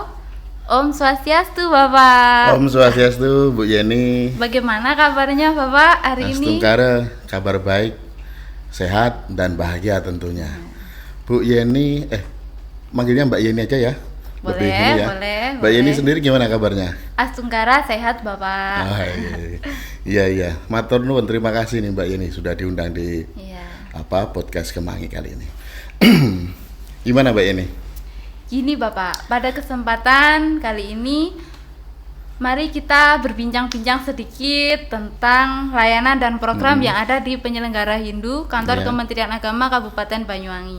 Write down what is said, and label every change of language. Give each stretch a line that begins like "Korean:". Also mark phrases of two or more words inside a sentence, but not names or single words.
Indonesian: Om Swastiastu Bapak. Om Swastiastu Bu Yeni. Bagaimana kabarnya Bapak hari ini? Astungkara, kabar baik, sehat dan bahagia tentunya. Bu Yeni, manggilnya Mbak Yeni aja ya. Boleh, ya. boleh. Mbak Yeni sendiri gimana kabarnya? Astungkara sehat Bapak. Iya.
Javanese: Matur nuwun,
Indonesian: terima kasih nih Mbak Yeni sudah diundang di podcast Kemangi kali ini. Gimana Mbak Yeni? Gini Bapak, pada kesempatan kali ini mari kita berbincang-bincang sedikit tentang layanan dan program yang ada di penyelenggara Hindu Kantor Kementerian Agama Kabupaten Banyuwangi.